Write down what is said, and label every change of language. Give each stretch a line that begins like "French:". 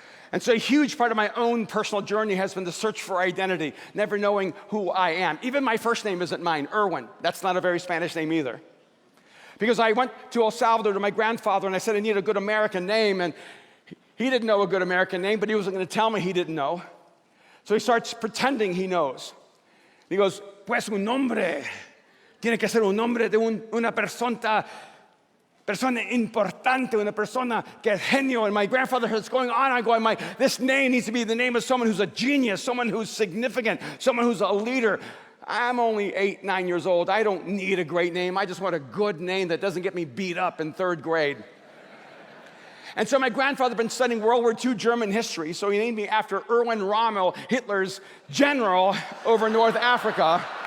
English: And so a huge part of my own personal journey has been the search for identity, never knowing who I am. Even my first name isn't mine, Erwin. That's not a very Spanish name either. Because I went to El Salvador to my grandfather and I said I need a good American name, and he didn't know a good American name, but he wasn't going to tell me he didn't know. So he starts pretending he knows. He goes,
Spanish: pues un nombre, tiene que ser un nombre de una persona importante, una persona que es genio.
English: And my grandfather was going on, this name needs to be the name of someone who's a genius, someone who's significant, someone who's a leader. I'm only 8, 9 years old. I don't need a great name. I just want a good name that doesn't get me beat up in 3rd grade. And so my grandfather had been studying World War II German history, so he named me after Erwin Rommel, Hitler's general over North Africa.